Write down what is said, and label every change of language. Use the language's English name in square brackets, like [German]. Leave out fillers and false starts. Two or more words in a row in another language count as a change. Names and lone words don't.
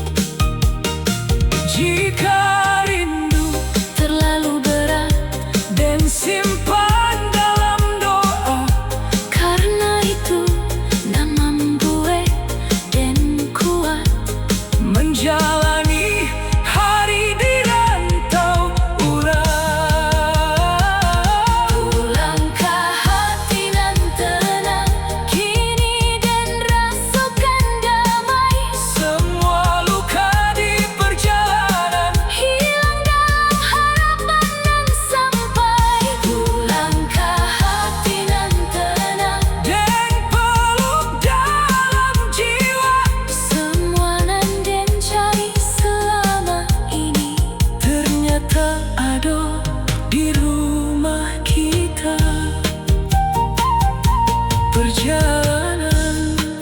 [Indonesian] jika rindu Terlalu berat dan simpan dalam doa, karena itu nama membuat dan kuat menjalani hari di rantau urang. Pulangkah hati nan tenang kini dan rasakan damai. Semua luka di perjalanan Hilang dalam harapan nan sampai. Pulangkah hati nan tenang, dan peluk dalam jiwa. semua [Minangkabau] nan den [Indonesian] cari selama ini Ternyata ada di rumah kita. Perjalanan